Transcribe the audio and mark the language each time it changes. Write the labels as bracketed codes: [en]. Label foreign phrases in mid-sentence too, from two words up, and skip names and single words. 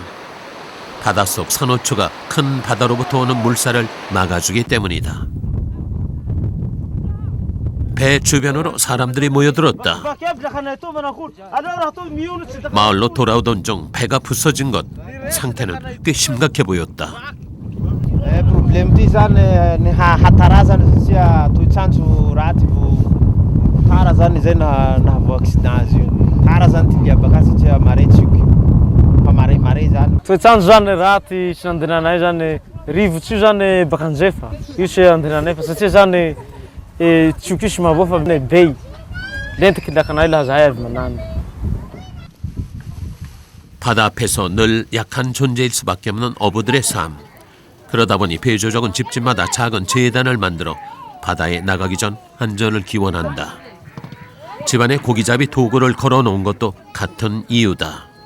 [ko] 바닷속 산호초가 큰 바다로부터 오는 물살을 막아주기 때문이다. 배 주변으로 사람들이 모여들었다. 마을로 돌아오던 중 배가 부서진 것, 상태는 꽤 심각해 보였다. [mg] Toetrandro zany raty sy nandehananay zany rivotsy io zany baka andrefa io sy andehananay fa satria zany tsy io sy maboa fa be lentiky lakanay laha zahay avy manany. [ko] 바다 앞에서 늘 약한 존재일 수밖에 없는 어부들의 삶. 그러다 보니 배조족은 집집마다 작은 재단을 만들어 바다에 나가기 전 안전을 기원한다. 집안에 고기잡이 도구를 걸어놓은 것도 같은 이유다.